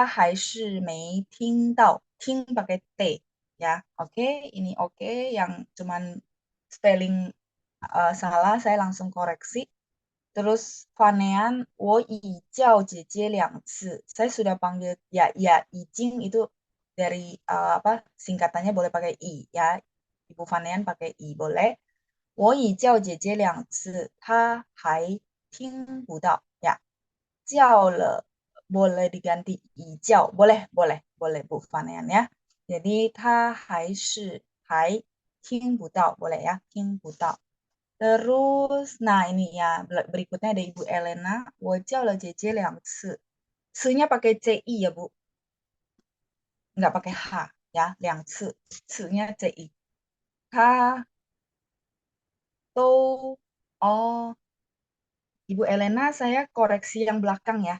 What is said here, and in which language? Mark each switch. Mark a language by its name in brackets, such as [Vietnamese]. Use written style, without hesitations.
[Chinese] 我叫了姐姐2次，她还是没听到.听 [Indonesian] pakai t ya. Oke, ini oke. Yang cuman spelling salah, saya langsung koreksi. Terus Fanean, [Chinese] 我已叫姐姐2次. [Indonesian] Saya sudah panggil ya, izin itu dari apa singkatannya boleh pakai i ya. Ibu Fanean pakai i boleh. [Chinese] 我已叫姐姐2次，她还听不到 ya. 叫了 [Indonesian] boleh diganti [Chinese] 已叫, [Indonesian] boleh boleh boleh Bu Fanean ya. Jadi [Chinese] 她还是还听不到 [Indonesian] boleh ya, [Chinese] 听不到. [Indonesian] Terus, nah ini ya, berikutnya ada Ibu Elena. [Chinese] 我叫了姐姐2次. [Indonesian] C-nya pakai CI ya, Bu. Nggak pakai H ya, 2次.C-nya CI. [Chinese] 她都, [Indonesian] oh, Ibu Elena, saya koreksi yang belakang ya.